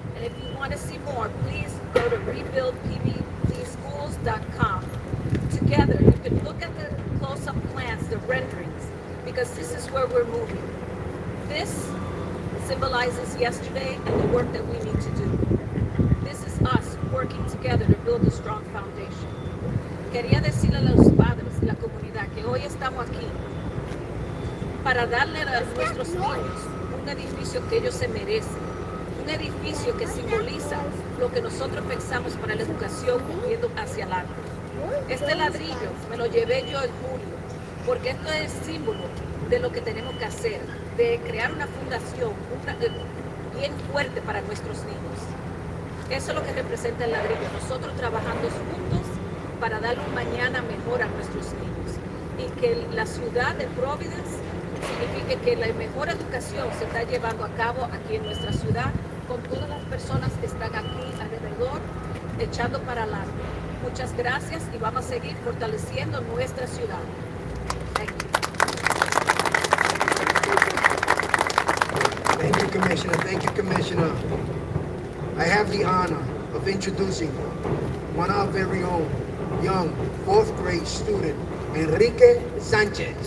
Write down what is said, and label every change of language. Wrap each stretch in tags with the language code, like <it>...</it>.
<en>And if you want to see more, please go to rebuildpbdschools.com. Together, you can look at the close-up plans, the renderings, because this is where we're moving. This symbolizes yesterday and the work that we need to do. This is us working together to build a strong foundation.</en> <es>Quería decirle a los padres y la comunidad que hoy estamos aquí para darle a nuestros niños un edificio que ellos se merecen, un edificio que simboliza lo que nosotros pensamos para la educación viendo hacia adelante. Este ladrillo me lo llevé yo en julio, porque esto es símbolo de lo que tenemos que hacer, de crear una fundación bien fuerte para nuestros niños. Eso es lo que representa el ladrillo, nosotros trabajando juntos para darle un mañana mejor a nuestros niños. Y que la ciudad de Providence signifique que la mejor educación se está llevando a cabo aquí en nuestra ciudad, con todas las personas que están aquí alrededor, echando para adelante. Muchas gracias y vamos a seguir fortaleciendo nuestra ciudad.</es> <en>Thank you. Thank you, Commissioner. Thank you, Commissioner. I have the honor of introducing one of our very own young 4th grade student, Enrique Sanchez.</en>